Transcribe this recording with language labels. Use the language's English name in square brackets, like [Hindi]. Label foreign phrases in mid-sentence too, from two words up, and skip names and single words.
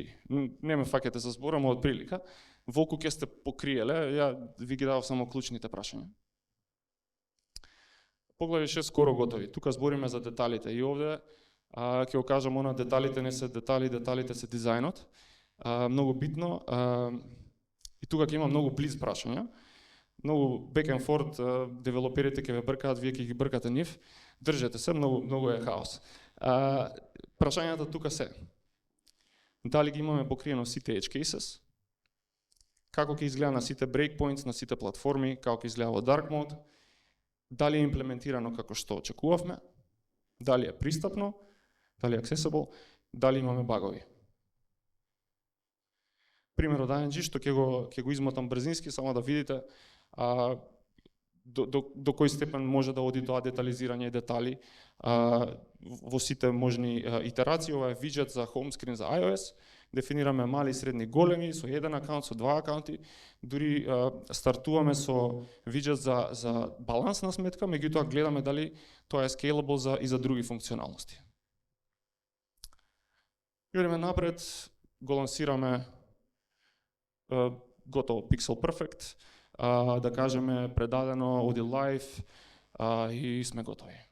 [Macedonian] Не ме фаќате за збор, ама од прилика. Волку ќе сте покриеле, ја ви ги давав само клучните прашања. Поглави 6 скоро готови. Тука збориме за деталите и овде ќе го кажам она, деталите не се детали, деталите се дизајнот. Многу битно. И тука ќе има многу близ прашања. Многу [English] back and forth, [Macedonian] девелоперите ќе ве бркаат, вие ќе ги бркате нив. Држете се, многу е хаос. Прашањата тука се: дали ги имаме покриено сите [English] edge cases, [Macedonian] како ќе изгледа на сите breakpoints, на сите платформи, како ќе изгледа во [English] dark mode, [Macedonian] дали е имплементирано како што очекувавме, дали е пристапно, дали е accessible, дали имаме багови. Пример од ING што ќе го измотам брзински, само да видите до кој степен може да оди тоа детализирање и детали во сите можни итерации. Ова е виджет за [English] home screen [Macedonian] за iOS, дефинираме мали, средни, големи, со еден акаунт, со два акаунти, дури стартуваме со виджет за балансна сметка, меѓутоа гледаме дали тоа е scalable и за други функционалности. Идеме напред, го лансираме готово [English] Pixel Perfect, [Macedonian] да кажеме предадено, оди лайв и сме готови.